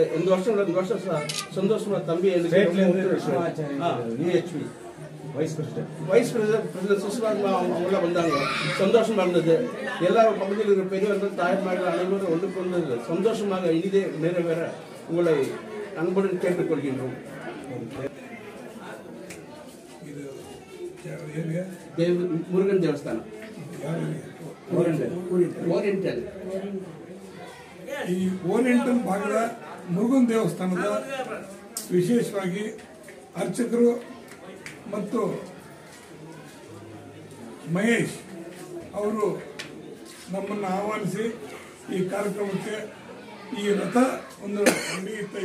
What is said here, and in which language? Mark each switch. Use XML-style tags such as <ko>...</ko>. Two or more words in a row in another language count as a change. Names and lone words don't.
<ta>இந்த வருஷம் சந்தோஷமா தம்பி</ta> <en>vice president</en> <ta>சுஷ்மா அவங்க வந்தாங்க. சந்தோஷமா இருந்தது. எல்லா பகுதியில் இருக்கிற பெரியவர்கள் தாய்மார்கள் அனைவரும் ஒன்று கொண்டு சந்தோஷமாக இனிதே நிறைவேற உங்களை அன்புடன் கேட்டுக்கொள்கின்றோம்.</ta> <kn>ಮುರುಗನ್ ದೇವಸ್ಥಾನ ಓರಿಯೆಂಟಲ್. ಈ ಓರಿಯೆಂಟಲ್ ಭಾಗದ ಮುರುಗನ್ ದೇವಸ್ಥಾನದ ವಿಶೇಷವಾಗಿ ಅರ್ಚಕರು ಮತ್ತು ಮಹೇಶ್ ಅವರು ನಮ್ಮನ್ನು ಆಹ್ವಾನಿಸಿ ಈ ಕಾರ್ಯಕ್ರಮಕ್ಕೆ ಈ ರಥ ಒಂದು ನಡೆಯುತ್ತೆ.</kn>